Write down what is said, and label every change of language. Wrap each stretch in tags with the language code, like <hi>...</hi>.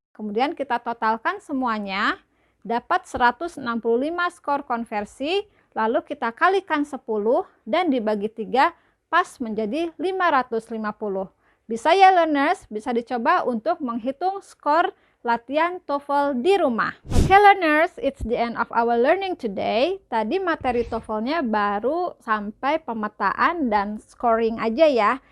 <id>Kemudian kita totalkan semuanya. Dapat 165 skor konversi, lalu kita kalikan 10 dan dibagi 3 pas menjadi 550. Bisa ya learners, bisa dicoba untuk menghitung skor latihan TOEFL di rumah.</id> <en>Oke learners, it's the end of our learning today.</en> <id>Tadi materi TOEFL-nya baru sampai pemetaan dan scoring aja ya.</id>